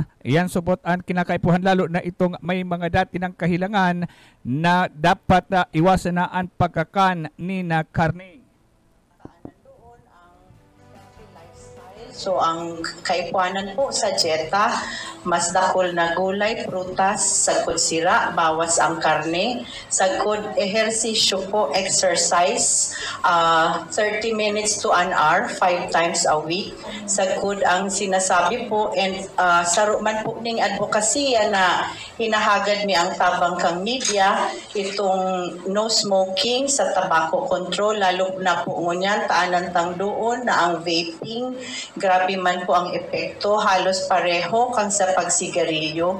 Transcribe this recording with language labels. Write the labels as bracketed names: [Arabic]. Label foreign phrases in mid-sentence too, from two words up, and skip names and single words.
[Bikol] Yan supot ang kinakaipuhan lalo na itong may mga dati ng kahilangan na dapat iwasan na ang pagkakan ni na karne. So ang kaipuanan po sa dieta, mas dakol na gulay, prutas, sagkod sira, bawas ang karne, sagkod ehersisyo po, [English] exercise, 30 minutes to an hour, 5 times a week. [Bikol] Sagkod ang sinasabi po, and saro man po ning advokasya na hinahagad mi ang tabang kang media, itong [English] no smoking [Bikol] sa [English] tobacco control, [Bikol] lalo na po ngunyan, taanan tang doon na ang vaping, grabe man po ang epekto, halos pareho kang sa pagsigarilyo.